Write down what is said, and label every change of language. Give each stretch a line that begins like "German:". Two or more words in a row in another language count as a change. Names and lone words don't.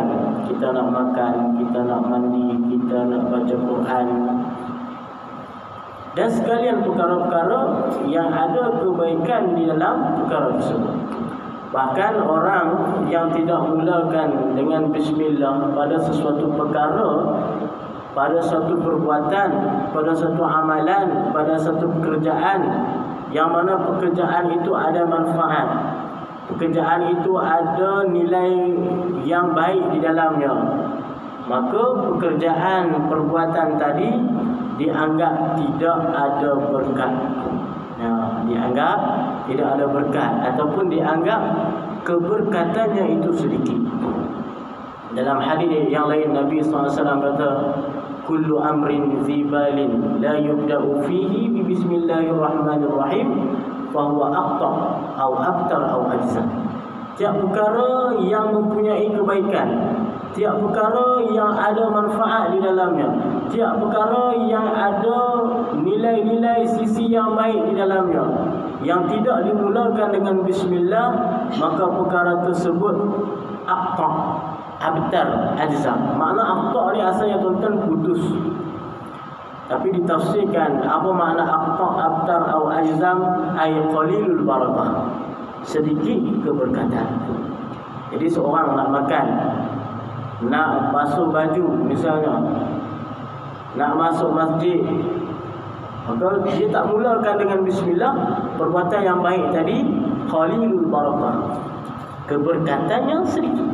Malay: Kita nak makan, kita nak mandi, kita nak baca Quran, dan sekalian perkara-perkara yang ada kebaikan di dalam perkara tersebut. Bahkan orang yang tidak mulakan dengan bismillah pada sesuatu perkara, pada satu perbuatan, pada satu amalan, pada satu pekerjaan, yang mana pekerjaan itu ada manfaat, pekerjaan itu ada nilai yang baik di dalamnya, maka pekerjaan perbuatan tadi dianggap tidak ada berkat. Dianggap tidak ada berkat, ataupun dianggap keberkatannya itu sedikit. Dalam hadis yang lain Nabi SAW kata,
Arabic: كل أمر ذي بال لا يبدأ فيه ببسم الله الرحمن الرحيم فهو أقطع atau abtar atau ajza.
Malay: Tiap perkara yang mempunyai kebaikan, tiap perkara yang ada manfaat di dalamnya, tiap perkara yang ada nilai-nilai sisi yang baik di dalamnya, yang tidak dimulakan dengan bismillah, maka perkara tersebut
Arabic: أقطع أبتر أجذم.
Malay: Makna aqta ni asalnya tuan-tuan putus, tapi ditafsirkan apa makna aqta, abtar atau ajzam,
Arabic: أي قليل البركة,
Malay: sedikit keberkatan. Jadi seorang nak makan, nak basuh baju misalnya, nak masuk masjid, maka dia tak mulakan dengan bismillah, perbuatan yang baik tadi
Arabic: قليل البركة,
Malay: keberkatannya sedikit.